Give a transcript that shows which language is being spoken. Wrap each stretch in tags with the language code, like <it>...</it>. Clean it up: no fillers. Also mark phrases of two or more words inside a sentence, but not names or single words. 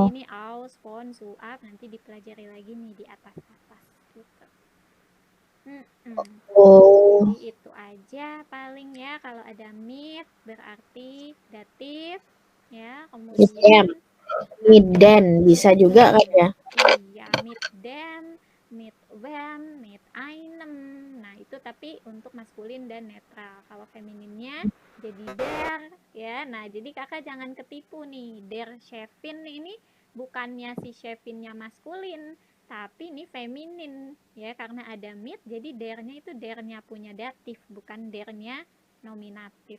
<id>Nanti ini</id> <de>aus, fon, suap,</de> <id>nanti dipelajari lagi nih di atas-atas gitu. Oh. Jadi itu aja paling ya. Kalau ada mit berarti datif ya. Kemudian Miden bisa juga kan ya. iya,</id> <de>mit den, mit wen, mit einem.</de> <id>Nah, itu tapi untuk maskulin dan netral. Kalau femininnya jadi der ya. Nah, jadi kakak jangan ketipu nih.</id> <de>Der Chefin</de> <id>ini bukannya si Chefinnya maskulin, tapi ini feminin ya, karena ada mit jadi dernya itu dernya punya datif, bukan dernya nominatif.</id>